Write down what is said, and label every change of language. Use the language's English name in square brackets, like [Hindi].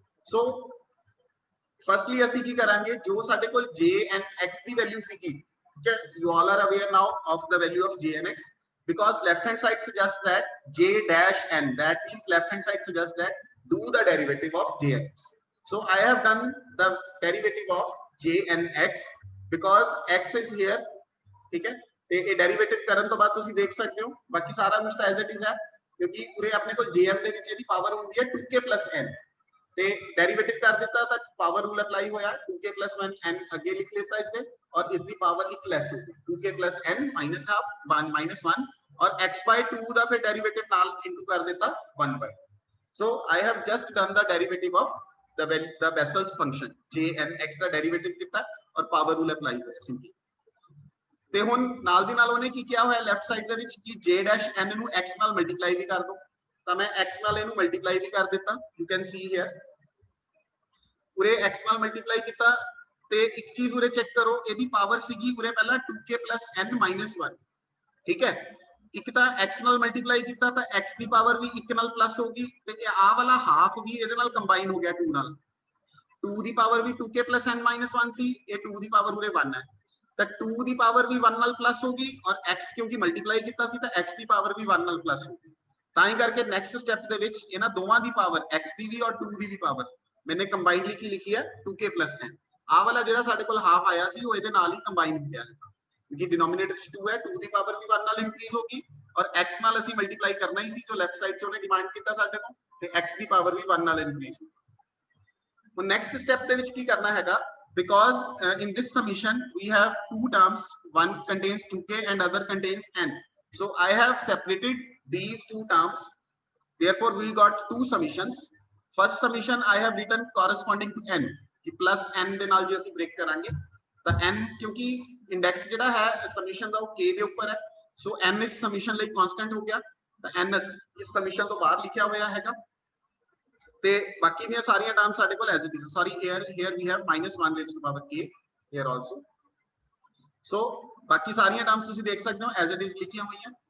[Punjabi] ਸੋ firstly ਅਸੀਂ ਕੀ ਕਰਾਂਗੇ ਜੋ ਸਾਡੇ ਕੋਲ jnx ਦੀ ਵੈਲਿਊ ਸੀਗੀ, ਠੀਕ ਹੈ, [English] you all are aware now of the value of jnx because left hand side suggests that j dash n, that means left hand side suggests that do the derivative of j and x. So I have done the derivative of j and x because x is here, [Hindi] ठीक है। [Punjabi] ਤੇ ਇਹ derivative ਕਰਨ ਤੋਂ ਬਾਅਦ ਤੁਸੀਂ ਦੇਖ ਸਕਦੇ ਹੋ ਬਾਕੀ ਸਾਰਾ ਕੁਝ ਤਾਂ ਐਜ਼ ਇਟ ਇਜ਼ ਹੈ, ਕਿਉਂਕਿ ਪੂਰੇ ਆਪਣੇ ਕੋਲ jm ਦੇ ਵਿੱਚ ਇਹਦੀ ਪਾਵਰ ਹੁੰਦੀ ਹੈ 2k + n, ਤੇ ਡੈਰੀਵੇਟਿਵ ਕਰ ਦਿੱਤਾ ਤਾਂ ਪਾਵਰ ਰੂਲ ਅਪਲਾਈ ਹੋਇਆ 2k + 1 n ਅੱਗੇ ਲਿਖ ਲਿੱਤਾ ਇਸਦੇ, [Hindi] और इसकी पावर एक लेस होगी [Punjabi] 2k + n -1 -1 और x/2 ਦਾ ਫਿਰ ਡੈਰੀਵੇਟਿਵ ਨਾਲ ਇਨਟੂ ਕਰ ਦਿੱਤਾ 1/2। [English] So I have just done the derivative of the Bessel's function j and x [Punjabi] ਦਾ derivative ਕੀਤਾ ਔਰ ਪਾਵਰ ਰੂਲ ਅਪਲਾਈ ਹੋਇਆ ਸਿੰਪਲੀ। ਤੇ ਹੁਣ ਨਾਲ ਦੀ ਨਾਲ ਉਹਨੇ ਕੀ ਕਿਹਾ ਹੋਇਆ ਲੈਫਟ ਸਾਈਡ ਦੇ ਵਿੱਚ ਕਿ j' n ਨੂੰ x ਨਾਲ ਮਲਟੀਪਲਾਈ ਵੀ ਕਰ ਦੋ, ਤਾਂ ਮੈਂ x ਨਾਲ ਇਹਨੂੰ ਮਲਟੀਪਲਾਈ ਵੀ ਕਰ ਦਿੱਤਾ, ਯੂ ਕੈਨ ਸੀ ਹੇਅਰ ਪੂਰੇ x ਨਾਲ ਮਲਟੀਪਲਾਈ ਕੀਤਾ। ਤੇ ਇੱਕ ਚੀਜ਼ ਉਰੇ ਚੈੱਕ ਕਰੋ, ਇਹਦੀ ਪਾਵਰ ਸੀਗੀ ਉਰੇ ਪਹਿਲਾਂ 2k + n - 1, ਠੀਕ ਹੈ। ਇੱਕ ਤਾਂ x ਨਾਲ ਮਲਟੀਪਲਾਈ ਕੀਤਾ ਤਾਂ x ਦੀ ਪਾਵਰ ਵੀ 1 ਨਾਲ ਪਲੱਸ ਹੋ ਗਈ, ਤੇ ਆਹ ਵਾਲਾ ਹਾਫ ਵੀ ਇਹਦੇ ਨਾਲ ਕੰਬਾਈਨ ਹੋ ਗਿਆ 2 ਨਾਲ, 2 ਦੀ ਪਾਵਰ ਵੀ 2k + n - 1 ਸੀ, ਇਹ 2 ਦੀ ਪਾਵਰ ਉਰੇ 1 ਹੈ, ਤਾਂ 2 ਦੀ ਪਾਵਰ ਵੀ 1 ਨਾਲ ਪਲੱਸ ਹੋ ਗਈ ਔਰ x ਕਿਉਂਕਿ ਮਲਟੀਪਲਾਈ ਕੀਤਾ ਸੀ ਤਾਂ x ਦੀ ਪਾਵਰ ਵੀ 1 ਨਾਲ ਪਲੱਸ ਹੋ ਗਈ। ਤਾਂ ਹੀ ਕਰਕੇ ਨੈਕਸਟ ਸਟੈਪ ਦੇ ਵਿੱਚ ਇਹਨਾਂ ਦੋਵਾਂ ਦੀ ਪਾਵਰ x ਦੀ ਵੀ ਔਰ 2 ਦੀ ਵੀ ਪਾਵਰ ਮੈਨੇ ਕੰਬਾਈਨਲੀ ਕੀ ਲਿਖੀ ਹੈ 2k + n। ਆਹ ਵਾਲਾ ਜਿਹੜਾ ਸਾਡੇ ਕੋਲ ਹਾਫ ਆਇਆ ਸੀ ਉਹ ਇਹਦੇ ਨਾਲ ਹੀ ਕੰਬਾਈਨ ਹੋ ਗਿਆ ਹੈ, [Hindi] क्योंकि डिनोमिनेटर 2 है, [Punjabi] 2 ਦੀ ਪਾਵਰ ਵੀ 1 ਨਾਲ ਇੰਕਰੀਜ਼ ਹੋ ਗਈ ਔਰ x ਨਾਲ ਅਸੀਂ ਮਲਟੀਪਲਾਈ ਕਰਨਾ ਹੀ ਸੀ ਜੋ ਲੈਫਟ ਸਾਈਡ 'ਚ ਉਹਨੇ ਡਿਮਾਂਡ ਕੀਤਾ ਸਾਡੇ ਤੋਂ, ਤੇ x ਦੀ ਪਾਵਰ ਵੀ 1 ਨਾਲ ਇੰਕਰੀਜ਼ ਹੋ ਗਈ। ਹੁਣ ਨੈਕਸਟ ਸਟੈਪ ਦੇ ਵਿੱਚ ਕੀ ਕਰਨਾ ਹੈਗਾ, [English] because in this summation we have two terms, one contains 2k and other contains n, so I have separated these two terms, therefore we got two summations। first summation I have written corresponding to n [Hindi] कि plus n [Punjabi] ਦੇ ਨਾਲ ਜੇ ਅਸੀਂ break ਕਰਾਂਗੇ ਤਾਂ n ਕਿਉਂਕਿ index ਜਿਹੜਾ ਹੈ ਸਮੀਸ਼ਨ ਦਾ ਉਹ k ਦੇ ਉੱਪਰ ਹੈ, ਸੋ n ਇਸ ਸਮੀਸ਼ਨ ਲਈ ਕਾਂਸਟੈਂਟ ਹੋ ਗਿਆ, ਤਾਂ n ਇਸ ਸਮੀਸ਼ਨ ਤੋਂ ਬਾਹਰ ਲਿਖਿਆ ਹੋਇਆ ਹੈਗਾ। ਤੇ ਬਾਕੀ ਦੀਆਂ ਸਾਰੀਆਂ ਟਰਮਸ ਸਾਡੇ ਕੋਲ as it is, sorry [English] here we have -1k here also, [Punjabi] ਸੋ ਬਾਕੀ ਸਾਰੀਆਂ ਟਰਮਸ ਤੁਸੀਂ ਦੇਖ ਸਕਦੇ ਹੋ ਐਜ਼ ਇਟ ਇਜ਼ ਲਿਖੀਆਂ ਹੋਈਆਂ।